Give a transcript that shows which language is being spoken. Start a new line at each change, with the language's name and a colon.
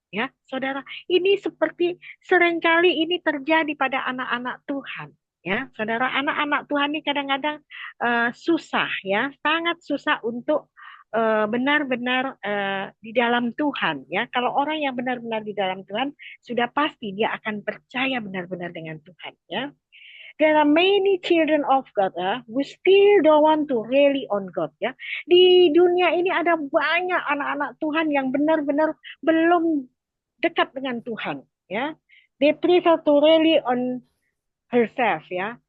Indonesian: Ya, saudara, ini seperti seringkali ini terjadi pada anak-anak Tuhan. Ya, saudara, anak-anak Tuhan ini kadang-kadang susah, ya, sangat susah untuk benar-benar di dalam Tuhan, ya. Kalau orang yang benar-benar di dalam Tuhan, sudah pasti dia akan percaya benar-benar dengan Tuhan, ya.
English: There are many children of God, ya, who still don't want to rely on God, ya.
Indonesian: Di dunia ini ada banyak anak-anak Tuhan yang benar-benar belum dekat dengan Tuhan, ya.
English: They prefer to rely on herself, ya.